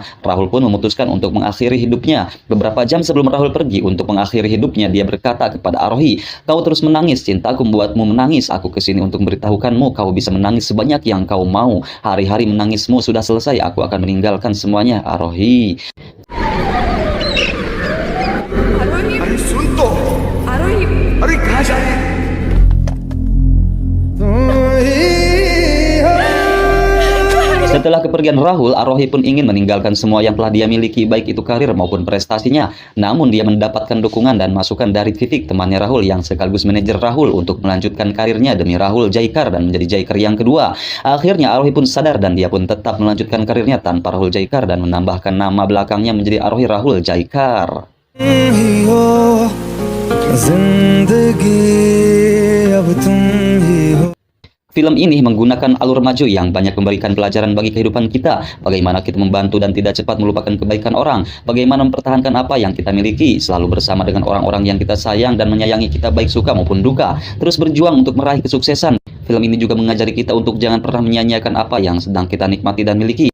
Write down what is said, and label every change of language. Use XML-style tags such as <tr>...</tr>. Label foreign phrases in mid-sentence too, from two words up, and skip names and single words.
<id>Rahul pun memutuskan untuk mengakhiri hidupnya. Beberapa jam sebelum Rahul pergi untuk mengakhiri hidupnya, dia berkata kepada Arohi, "Kau terus menangis, cintaku membuatmu menangis. Aku kesini untuk memberitahukanmu, kau bisa menangis sebanyak yang kau mau. Hari-hari menangismu sudah selesai, aku akan meninggalkan semuanya, Arohi."</id> <hi>अरे सुन तो अरे कहाँ जा रहे हैं</hi> <id>Setelah kepergian Rahul, Arohi pun ingin meninggalkan semua yang telah dia miliki, baik itu karir maupun prestasinya. Namun dia mendapatkan dukungan dan masukan dari Vivek, temannya Rahul yang sekaligus manajer Rahul, untuk melanjutkan karirnya demi Rahul Jaikar dan menjadi Jaikar yang kedua. Akhirnya Arohi pun sadar dan dia pun tetap melanjutkan karirnya tanpa Rahul Jaikar dan menambahkan nama belakangnya menjadi Arohi Rahul Jaikar.</id> <hi>ही हो जिंदगी अब तुम ही हो.</hi> <id>Film ini menggunakan alur maju yang banyak memberikan pelajaran bagi kehidupan kita. Bagaimana kita membantu dan tidak cepat melupakan kebaikan orang. Bagaimana mempertahankan apa yang kita miliki. Selalu bersama dengan orang-orang yang kita sayang dan menyayangi kita baik suka maupun duka. Terus berjuang untuk meraih kesuksesan. Film ini juga mengajari kita untuk jangan pernah menyia-nyiakan apa yang sedang kita nikmati dan miliki.</id>